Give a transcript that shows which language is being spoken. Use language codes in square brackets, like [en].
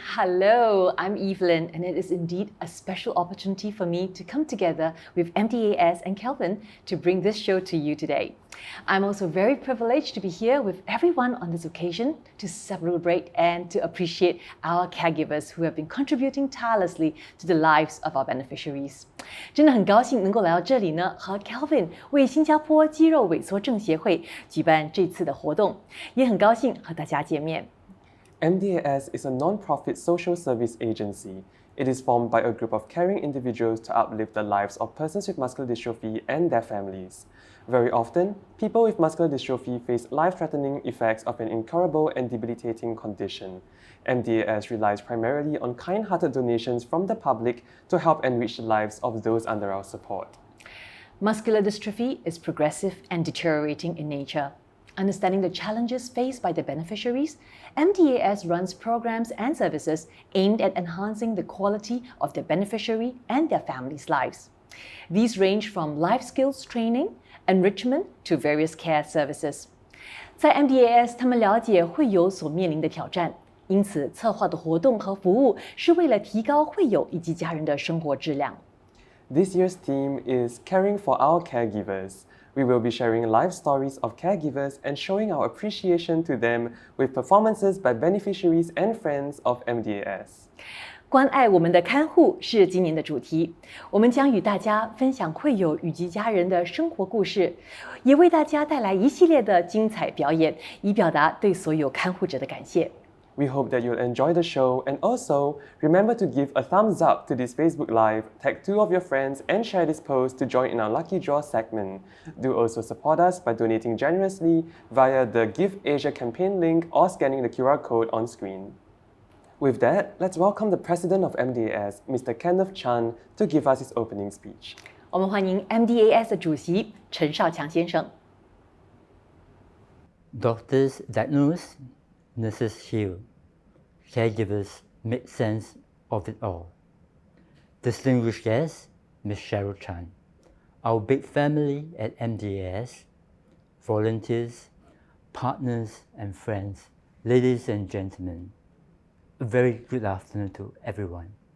[en] Hello, I'm Evelyn, and it is indeed a special opportunity for me to come together with MDAS and Kelvin to bring this show to you today. I'm also very privileged to be here with everyone on this occasion to celebrate and to appreciate our caregivers who have been contributing tirelessly to the lives of our beneficiaries. [zh] 真的很高兴能够来到这里呢，和 Kelvin 为新加坡肌肉萎缩症协会举办这次的活动，也很高兴和大家见面。 [en] MDAS is a non-profit social service agency. It is formed by a group of caring individuals to uplift the lives of persons with muscular dystrophy and their families. Very often, people with muscular dystrophy face life-threatening effects of an incurable and debilitating condition. MDAS relies primarily on kind-hearted donations from the public to help enrich the lives of those under our support. Muscular dystrophy is progressive and deteriorating in nature. Understanding the challenges faced by the beneficiaries, MDAS runs programs and services aimed at enhancing the quality of the beneficiary and their families' lives. These range from life skills training, enrichment to various care services. [zh] 在 MDAS， 他们了解会友所面临的挑战，因此策划的活动和服务是为了提高会友以及家人的生活质量。 [en] This year's theme is Caring for Our Caregivers. We will be sharing life stories of caregivers and showing our appreciation to them with performances by beneficiaries and friends of MDAS. [zh] 关爱我们的看护是今年的主题，我们将与大家分享会友以及家人的生活故事，也为大家带来一系列的精彩表演，以表达对所有看护者的感谢。 [en] We hope that you'll enjoy the show and also remember to give a thumbs up to this Facebook Live, tag 2 of your friends and share this post to join in our Lucky Draw segment. Do also support us by donating generously via the Give Asia campaign link or scanning the QR code on screen. With that, let's welcome the President of MDAS, Mr. Kenneth Chan, to give us his opening speech. [zh] 我们欢迎 MDAS 的主席陈少强先生。 [en] Doctors diagnose, nurses heal. Caregivers make sense of it all. Distinguished guest, Ms. Cheryl Chan, our big family at MDAS, volunteers, partners and friends, ladies and gentlemen, a very good afternoon to everyone.